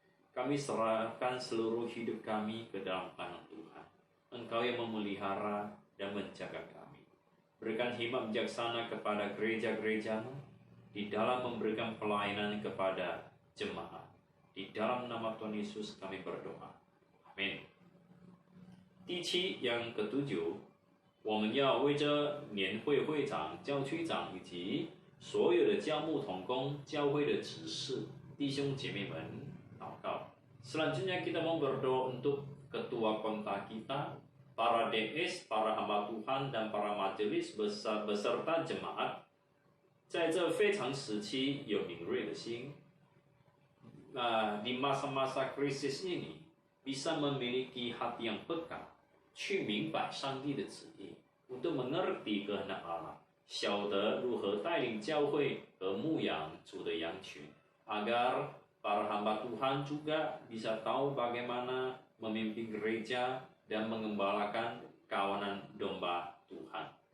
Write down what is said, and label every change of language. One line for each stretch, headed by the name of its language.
Indonesian: Kami serahkan seluruh hidup kami ke dalam tangan Tuhan. Engkau yang memelihara dan menjaga kami. Berikan hikmat bijaksana kepada gereja-gerejamu di dalam memberikan pelayanan kepada jemaat. Di dalam nama Tuhan Yesus kami berdoa. Amin.
Chinese: 第七,
Indonesian: yang ketujuh,
Chinese: 我们要为着年会会长、教区长以及所有的教牧同工、教会的执事、弟兄姐妹们祷告。
Indonesian: Selanjutnya kita mau berdoa untuk ketua kontak kita, para DS, para hamba Tuhan, dan para majelis beserta jemaat.
Chinese: 在这非常时期有敏锐的心，
Indonesian: di masa-masa krisis ini bisa memiliki hati yang peka,
Chinese: 去明白上帝的旨意
Indonesian: untuk mengerti kehendak Allah,
Chinese: 晓得如何带领教会和牧养主的羊群
Indonesian: agar para hamba Tuhan juga bisa tahu bagaimana memimpin gereja dan mengembalakan kawanan domba Tuhan.